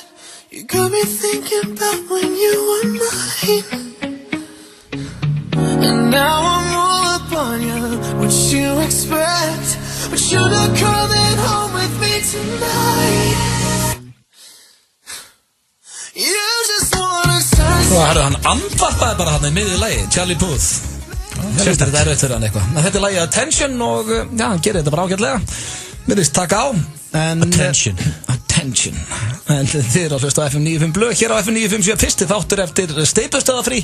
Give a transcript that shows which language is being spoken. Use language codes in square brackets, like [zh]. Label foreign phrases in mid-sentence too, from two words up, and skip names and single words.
[en] You got me thinking about when you were mine. And now I'm all up on you, what you expect. But you're not coming home with me tonight. You just wanna say. [is] Og hann andvarpaði bara hann í miðju lagi, Charlie Puth. Þetta er erfitt fyrir hann eitthvað. En þetta er lagið Attention og já, hann gerir þetta bara ágætlega. Virðist taka á. Attention. En þið eru að hlusta á FM 95 Blöð hér á FM 957 fyrsti þáttur eftir Steypustöðafrí.